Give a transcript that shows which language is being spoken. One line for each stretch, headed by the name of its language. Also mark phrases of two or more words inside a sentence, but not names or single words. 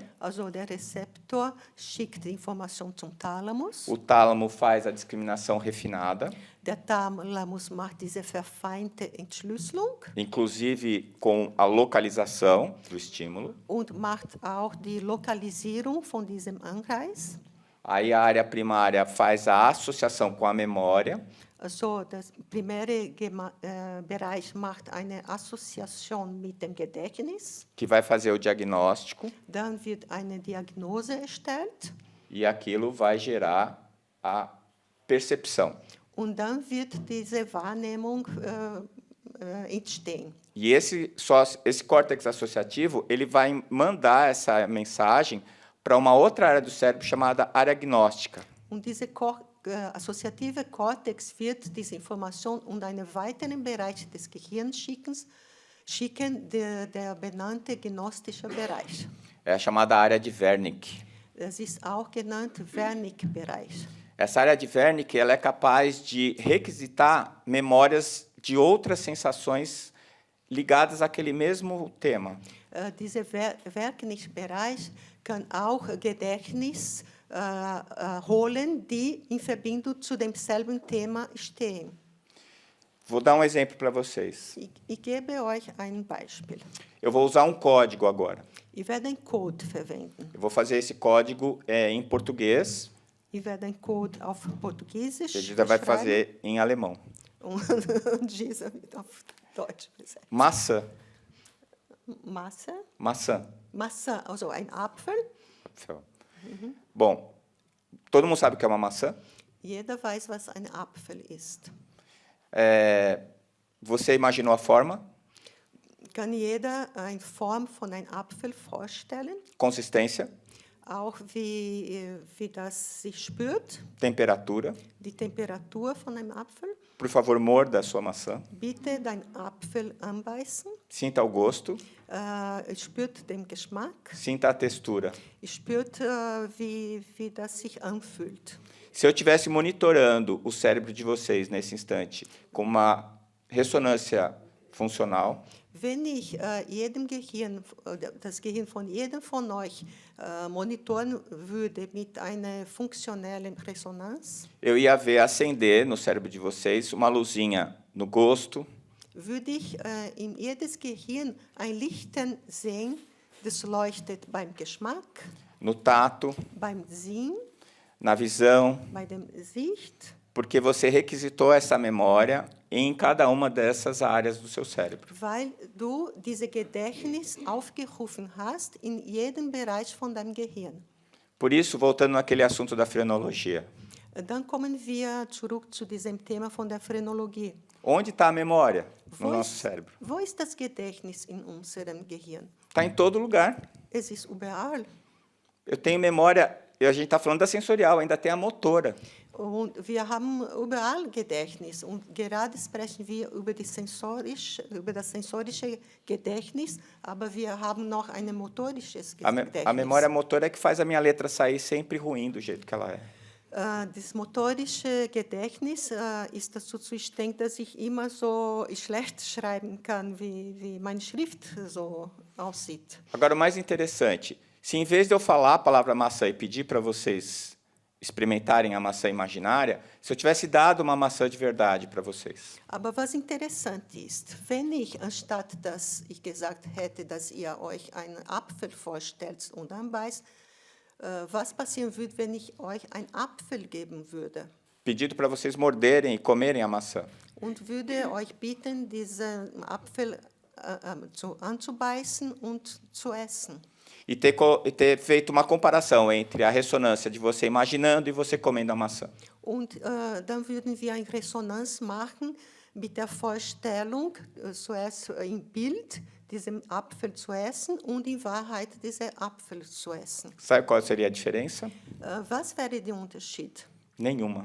German: Also der Rezeptor schickt die Information zum Thalamus.
Portuguese: o tálamo faz a discriminação refinada,
German: Der Thalamus macht diese verfeinerte Entschlüsselung
Portuguese: inclusive com a localização do estímulo.
German: und macht auch die Lokalisierung von diesem Anreiz.
Portuguese: Aí a área primária faz a associação com a memória,
German: Also das primäre Bereich macht eine Assoziation mit dem Gedächtnis.
Portuguese: que vai fazer o diagnóstico,
German: Dann wird eine Diagnose erstellt
Portuguese: e aquilo vai gerar a percepção.
German: und dann wird diese Wahrnehmung entstehen.
Portuguese: E esse córtex associativo, ele vai mandar essa mensagem para uma outra área do cérebro chamada área gnóstica.
German: Und diese assoziative Kortex wird diese Information und einen weiteren Bereich des Gehirns schicken, der benannte gnostische Bereich.
Portuguese: É a chamada área de Wernicke.
German: Das ist auch genannt Wernicke-Bereich.
Portuguese: Essa área de Wernicke, ela é capaz de requisitar memórias de outras sensações ligadas àquele mesmo tema.
German: Dieser Wernicke-Bereich kann auch Gedächtnis holen, die in Verbindung zu demselben Thema stehen.
Portuguese: Vou dar um exemplo para vocês.
German: Ich gebe euch ein Beispiel.
Portuguese: Eu vou usar um código agora.
German: Ich werde einen Code verwenden.
Portuguese: Eu vou fazer esse código em português.
German: Ich werde einen Code auf Portugiesisch
Portuguese: E a Gisa vai fazer em alemão.
German: und Gisa wird auf Deutsch übersetzen.
Portuguese: Maçã.
German: Masse?
Portuguese: Maçã. Maçã,
German: also ein Apfel.
Portuguese: Bom, todo mundo sabe o que é uma maçã?
German: Jeder weiß, was ein Apfel ist.
Portuguese: Você imaginou a forma?
German: Kann jeder eine Form von einem Apfel vorstellen?
Portuguese: Consistência,
German: Auch wie das sich spürt,
Portuguese: temperatura.
German: die Temperatur von einem Apfel.
Portuguese: Por favor, morda a sua maçã.
German: Bitte deinen Apfel anbeißen.
Portuguese: Sinta o gosto.
German: Spürt den Geschmack.
Portuguese: Sinta a textura.
German: Spürt, wie das sich anfühlt.
Portuguese: Se eu estivesse monitorando o cérebro de vocês nesse instante com uma ressonância funcional,
German: Wenn ich das Gehirn von jedem von euch monitoren würde mit einer funktionellen Resonanz,
Portuguese: eu ia ver acender no cérebro de vocês uma luzinha no gosto,
German: würde ich in jedes Gehirn ein Lichten sehen, das leuchtet beim Geschmack,
Portuguese: no tato,
German: beim Sehen,
Portuguese: na visão,
German: bei dem Sicht,
Portuguese: porque você requisitou essa memória em cada uma dessas áreas do seu cérebro.
German: weil du diese Gedächtnis aufgerufen hast in jedem Bereich von deinem Gehirn.
Portuguese: Por isso, voltando naquele assunto da frenologia,
German: Dann kommen wir zurück zu diesem Thema von der Phrenologie.
Portuguese: onde está a memória no nosso cérebro?
German: Wo ist das Gedächtnis in unserem Gehirn?
Portuguese: Está em todo lugar.
German: Es ist überall.
Portuguese: Eu tenho memória, a gente está falando da sensorial, ainda tem a motora.
German: Und wir haben überall Gedächtnis. Und gerade sprechen wir über das sensorische Gedächtnis, aber wir haben noch ein motorisches
Portuguese: A
German: Gedächtnis.
Portuguese: memória motora é que faz a minha letra sair sempre ruim do jeito que ela é.
German: Das motorische Gedächtnis ist dazu zuständig, dass ich immer so schlecht schreiben kann, wie meine Schrift so aussieht.
Portuguese: Agora, o mais interessante, se em vez de eu falar a palavra maçã e pedir para vocês experimentarem a maçã imaginária, se eu tivesse dado uma maçã de verdade para vocês,
German: Aber was interessant ist, wenn ich, anstatt dass ich gesagt hätte, dass ihr euch einen Apfel vorstellt und dann beißt, was passieren würde, wenn ich euch einen Apfel geben würde?
Portuguese: pedido para vocês morderem e comerem a maçã.
German: Und würde euch bitten, diesen Apfel anzubeißen und zu essen.
Portuguese: E ter feito uma comparação entre a ressonância de você imaginando e você comendo a maçã.
German: Und dann würden wir eine Resonanz machen mit der Vorstellung, zuerst im Bild, diesen Apfel zu essen und in Wahrheit diesen Apfel zu essen.
Portuguese: Sabe qual seria a diferença?
German: Was wäre der Unterschied?
Portuguese: Nenhuma.